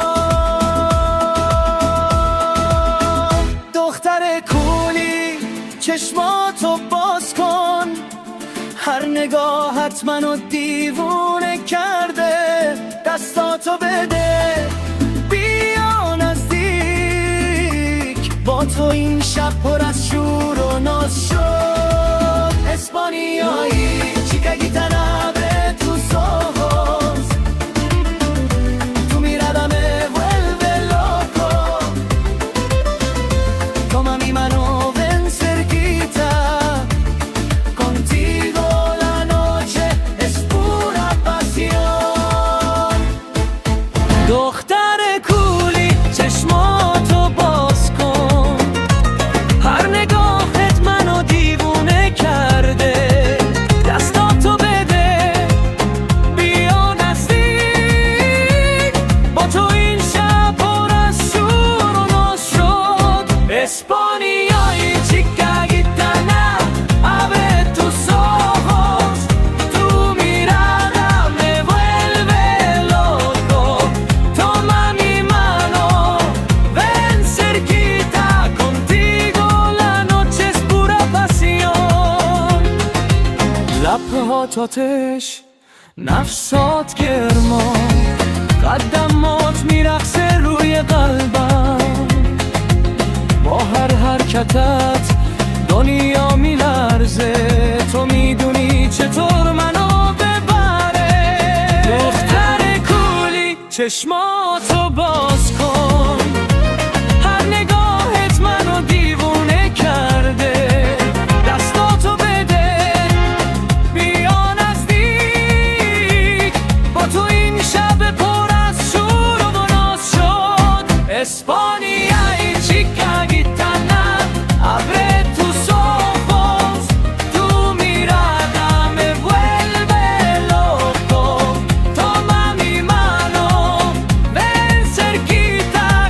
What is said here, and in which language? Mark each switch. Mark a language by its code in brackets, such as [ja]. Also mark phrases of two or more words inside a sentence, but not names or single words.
[fa] دختر کولی چشماتو باز کن، هر نگاهت منو دیوونه کرده، دستاتو بده بیا نزدیک، با تو این شب پر از شور و ناز شد. [es] اسپانیایی chica gitana abre tus ojos, tu mirada me vuelve loco, toma mi mano, ven cerquita, contigo la noche es pura pasión. [fa] دختر کولی چشماتو باز کن، هر نگاهت منو دیوونه کرده، دستاتو بده بیا نزدیک، با تو این شب پر از شور و ناز شد. [es] اسپانیایی chica gitana abre tus ojos, tu mirada me vuelve loco, toma mi mano, ven cerquita, contigo la noche es pura pasión. [fa] لبهات آتش، نفسات گرما، قدمات میرقصه روی قلبم، با هر حرکتت دنیا میلرزه، تو میدونی چطور منو ببره. دختر کولی چشماتو باز کن، هر نگاهت منو دیوونه کرده، دستاتو بده بیا نزدیک، با تو این شب پر از شور و ناز شد. [es] اسپانیایی chica gitana abre tus ojos, tu mirada me vuelve loco, toma mi mano, ven cerquita,